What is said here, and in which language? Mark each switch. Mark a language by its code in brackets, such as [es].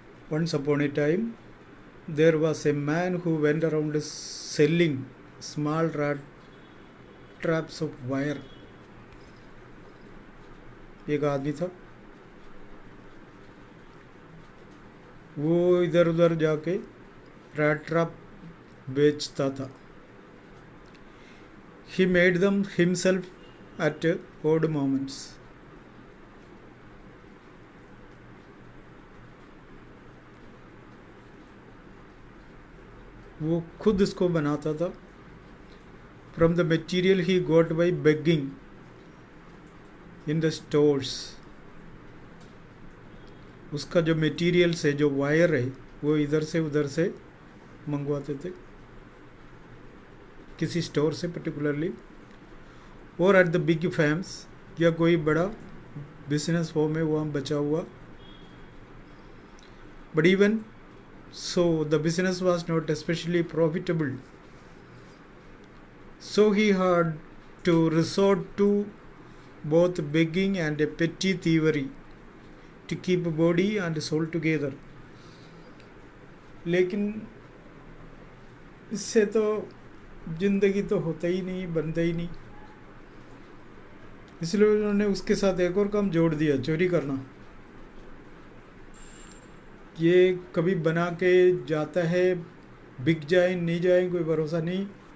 [en] Once upon a time, there was a man who went around selling small rat traps of wire. [hi] एक आदमी था, वो इधर उधर जाके रैट ट्रैप बेचता था. [en] He made them himself at odd moments. [hi] वो खुद इसको बनाता था. [en] From the material he got by begging in the stores. [hi] उसका जो मटेरियल है, जो वायर है, वो इधर से उधर से मंगवाते थे, किसी स्टोर से पर्टिकुलरली, और [en] at the big firms, [hi] या कोई बड़ा बिजनेस फॉर्म है वहाँ बचा हुआ. [en] But even so the business was not especially profitable, so he had to resort to both begging and a petty thievery to keep body and soul together. [hi] लेकिन इससे तो जिंदगी तो होता ही नहीं, बनता ही नहीं. इसलिए उन्होंने उसके साथ एक और काम जोड़ दिया, चोरी करना. ये कभी बना के जाता है, बिक जाए नहीं जाए कोई भरोसा नहीं.